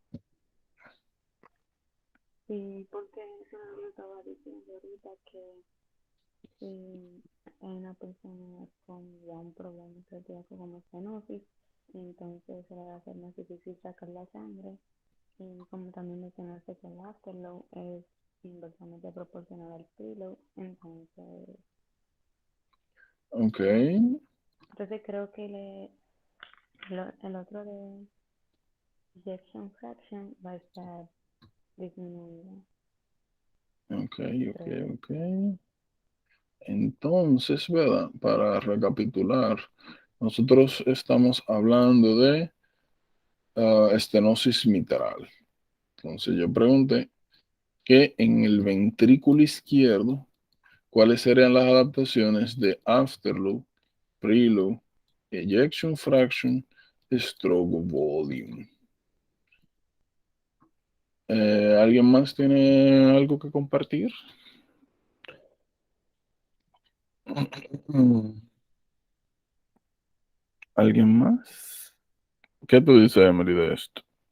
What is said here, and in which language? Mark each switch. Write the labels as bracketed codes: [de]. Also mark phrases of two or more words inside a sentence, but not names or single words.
[es] Sí, porque eso lo estaba diciendo ahorita que si hay una persona con ya un problema cardíaco como estenosis, entonces se le va a hacer más difícil sacar la sangre. Y como también mencionaste que el afterload es inversamente proporcional al preload, Ok, entonces creo que el otro de [en] ejection fraction [es] va a estar disminuido, ok, ok, creo. ok. Entonces, ¿verdad? Para recapitular, nosotros estamos hablando de estenosis mitral. Entonces yo pregunté que en el ventrículo izquierdo, ¿cuáles serían las adaptaciones de afterload, [en] preload, ejection fraction, stroke volume? [es] ¿Alguien más tiene algo que compartir? ¿Alguien más? ¿Qué tú dices, Emily, de esto?